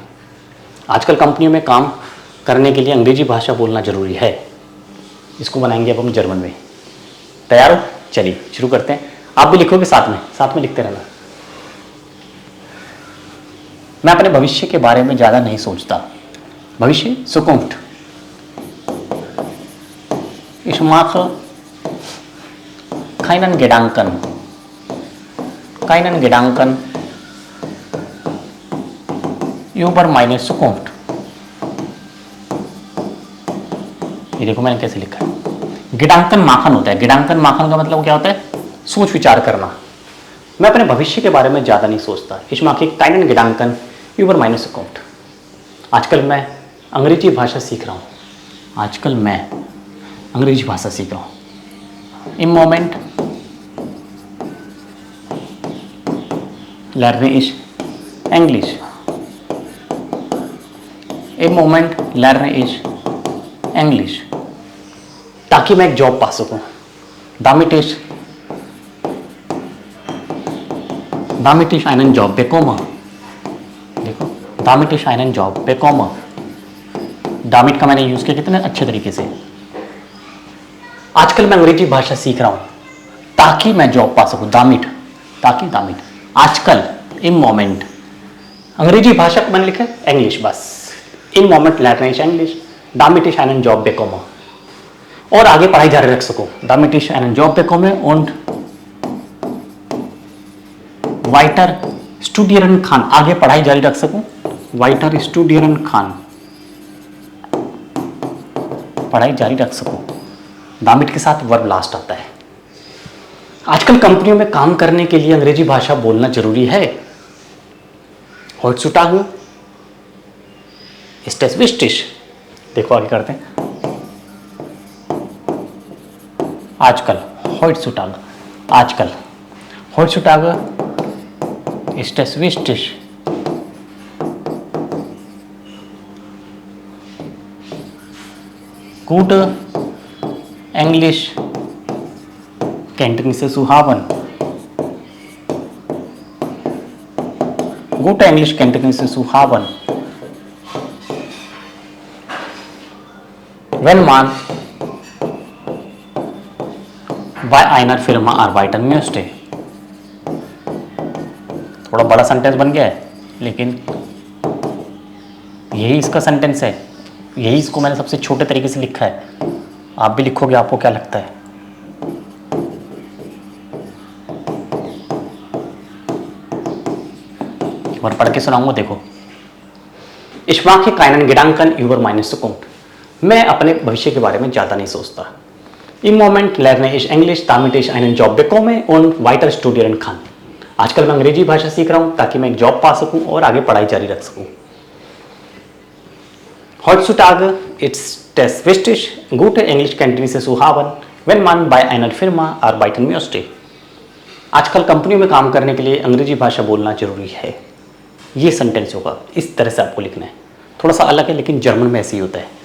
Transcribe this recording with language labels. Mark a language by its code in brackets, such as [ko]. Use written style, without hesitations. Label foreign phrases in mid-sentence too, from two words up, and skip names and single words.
[hi] आजकल कंपनियों में काम करने के लिए अंग्रेजी भाषा बोलना ज़रूरी है। इसको बनाएंगे अब हम जर्मन में। तैयार हो? चलिए शुरू करते हैं। आप भी लिखोगे साथ में लिखते रहना। मैं अपने भविष्य के बारे में ज़्यादा नहीं सोचता। भविष्य Zukunft. [de] Ich mache keinen Gedanken über meine Zukunft. [hi] ये देखो मैंने कैसे लिखा है। [de] Gedanken machen [hi] होता है। [de] Gedanken machen [hi] का मतलब क्या होता है? सोच विचार करना। मैं अपने भविष्य के बारे में ज़्यादा नहीं सोचता। [de] Ich mache keinen Gedanken über meine Zukunft. [hi] आजकल मैं अंग्रेजी भाषा सीख रहा हूँ। [de] Im Moment lerne ich Englisch. Im Moment lerne ich English. [hi] ताकि मैं एक जॉब पा सकूं। [de] Damit ich einen Job bekomme. देखो, damit ich einen Job bekomme. [hi] damit का मैंने यूज किया कितने अच्छे तरीके से। आजकल मैं अंग्रेजी भाषा सीख रहा हूं ताकि मैं जॉब पा सकूं। damit आजकल [de] im Moment [hi] अंग्रेजी भाषा को मैंने लिखा है इंग्लिश बस। [de] im Moment lerne ich English. damit ich einen Job bekomme. [hi] और आगे पढ़ाई जारी रख सकूं। [de] damit ich einen Job bekomme und weiter studieren kann. [hi] आगे पढ़ाई जारी रख सकूं। [de] weiter studieren kann. [hi] पढ़ाई जारी रख सकूं। damit के साथ वर्ब लास्ट आता है। आजकल कंपनियों में काम करने के लिए अंग्रेजी भाषा बोलना जरूरी है। [de] heutzutage ist es wichtig. [hi] देखो आगे करते हैं। आजकल [de] heutzutage ist es wichtig. Gute Englischkenntnisse zu haben. Gute Englischkenntnisse zu haben. Wenn man bei einer Firma arbeiten möchte. [hi] थोड़ा बड़ा सेंटेंस बन गया है, लेकिन यही इसका सेंटेंस है। यही इसको मैंने सबसे छोटे तरीके से लिखा है। आप भी लिखोगे, आपको क्या लगता है? एक बार पढ़ के सुनाऊंगा, देखो। [de] Ich mache keinen Gedanken über meine Zukunft. [hi] मैं अपने भविष्य के बारे में ज़्यादा नहीं सोचता। [de] Im Moment lerne ich Englisch, damit ich einen Job bekomme und weiter studieren kann. [hi] आजकल मैं अंग्रेजी भाषा सीख रहा हूँ ताकि मैं एक जॉब पा सकूँ और आगे पढ़ाई जारी रख सकूँ। [de] Heutzutage ist es wichtig, gute Englischkenntnisse zu haben, wenn man bei einer Firma arbeiten möchte. [hi] आजकल कंपनियों में काम करने के लिए अंग्रेजी भाषा बोलना जरूरी है। ये सेंटेंस होगा, इस तरह से आपको लिखना है। थोड़ा सा अलग है, लेकिन जर्मन में ऐसे ही होता है।